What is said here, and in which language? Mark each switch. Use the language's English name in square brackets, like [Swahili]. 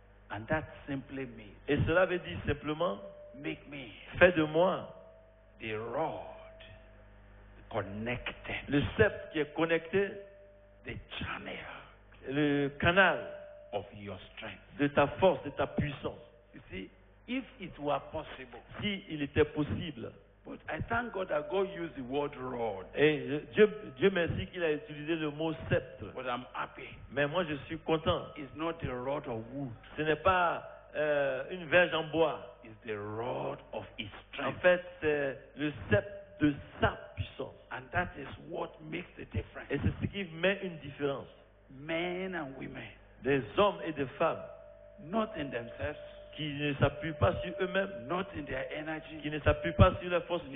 [English] And that simply means [French] Et cela veut dire simplement, [English] make me [French] fais de moi [English] the rod connected, [French] le sceptre qui est connecté, [English] the channel [French] le canal [English] of your strength. [French] de ta force, de ta puissance. [English] You see, if it were possible, [French] Si il était possible. [English] but I thank God that God used the word rod, [French] Et Dieu merci qu'il a utilisé le mot sceptre. [English] but I'm happy. [French] Mais moi je suis content. [English] It's not the rod of wood, [French] Ce n'est pas une verge en bois. [English] it's the rod of His [French] En [English] strength. [French] fait, c'est le sceptre de sa puissance. [English] And that is what makes the difference. [French] Et c'est ce qui met une différence. [English] Men and women, [French] Des hommes et des femmes [English] not in themselves, [French] qui ne s'appuient pas sur eux-mêmes, [English] not in their energy, [French] qui ne s'appuient pas sur leur force physique,